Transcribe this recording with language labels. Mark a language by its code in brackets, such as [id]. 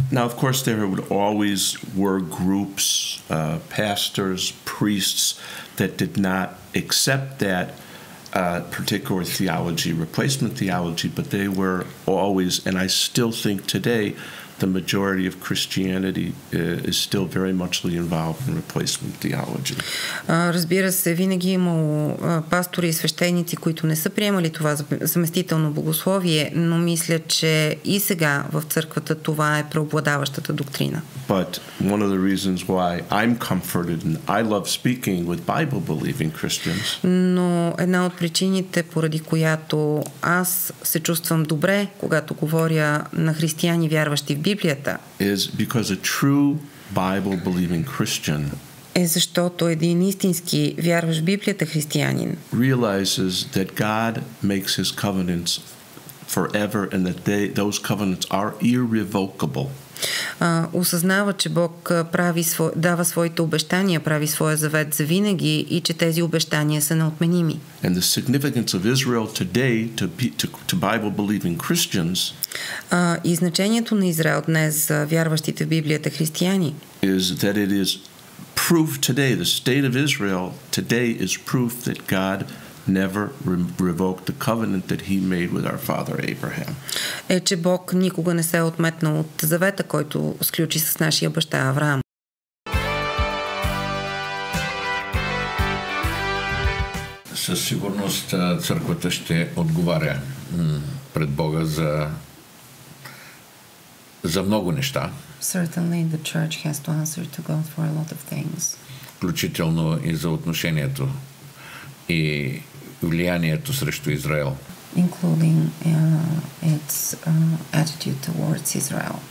[en] Now, of course, there would always were groups, pastors, priests that did not accept that particular theology, replacement theology, but they were always, and I still think today, the majority of Christianity is still very muchly involved in replacement theology. [bg] Разбира се, винаги имало пастори и свещеници, които не са приемали това заместително богословие, но мисля, че и сега в църквата това е преобладаващата доктрина. [en] But one of the reasons why I'm comforted and I love speaking with Bible-believing Christians, [bg] но една от причините, поради която аз се чувствам добре, когато говоря на християни, вярващи в Библията, [en] is because a true Bible-believing Christian [bg] е защото един истински вярващ в Библията християнин [en] realizes that God makes his covenants forever and that those covenants are irrevocable. [bg] Осъзнава, че Бог дава своите обещания, прави своя завет за винаги и че тези обещания са неотменими. [en] And the significance of Israel today to Bible-believing Christians [bg] и значението на Израел днес за вярващите в Библията християни [en] is that it is proof today, the state of Israel today is proof that God never revoked the covenant that he made with our father Abraham. [bg] Е, че Бог никога не се е отметнал от завета, който сключи с нашия баща Авраам. Със сигурност църквата ще отговаря пред Бога за много неща. [en] Certainly the church has to answer to God for a lot of things. [bg] Включително и за отношението и влиянието срещу Израел. [en] Including its attitude towards Israel.